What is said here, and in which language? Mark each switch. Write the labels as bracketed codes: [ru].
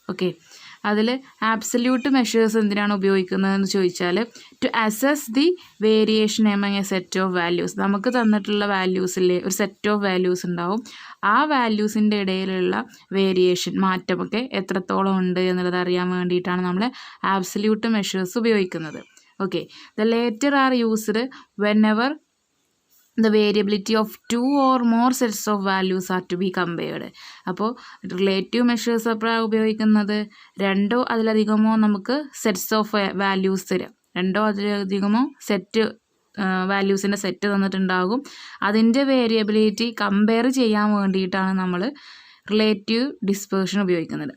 [en] okay, അതിൽ absolute measures [ml] എന്തിനാണ് ഉപയോഗിക്കുന്നതെന്ന് ചോദിച്ചാൽ [en] To assess the variation among a set of values. [ml] നമുക്ക് തന്നിട്ടുള്ള വാല്യൂസിലെ ഒരു സെറ്റ് ഓഫ് വാല്യൂസ് ഉണ്ടാവും. ആ വാല്യൂസിൻ്റെ ഇടയിലുള്ള വേരിയേഷൻ, മാറ്റമൊക്കെ എത്രത്തോളം ഉണ്ട് എന്നുള്ളത് അറിയാൻ വേണ്ടിയിട്ടാണ് നമ്മൾ ആബ്സല്യൂട്ട് മെഷേഴ്സ് ഉപയോഗിക്കുന്നത്. [en] Okay, the latter are used whenever the variability of two or more sets of values are to be compared. [ml] അപ്പോൾ റിലേറ്റീവ് മെഷേഴ്സ് എപ്പോഴാണ് ഉപയോഗിക്കുന്നത്? രണ്ടോ അതിലധികമോ നമുക്ക് സെറ്റ്സ് ഓഫ് വാല്യൂസ് തരാം. രണ്ടോ അതിലധികമോ സെറ്റ് വാല്യൂസിൻ്റെ സെറ്റ് തന്നിട്ടുണ്ടാകും. അതിൻ്റെ വേരിയബിലിറ്റി കമ്പയർ ചെയ്യാൻ വേണ്ടിയിട്ടാണ് നമ്മൾ റിലേറ്റീവ് ഡിസ്പേർഷൻ ഉപയോഗിക്കുന്നത്.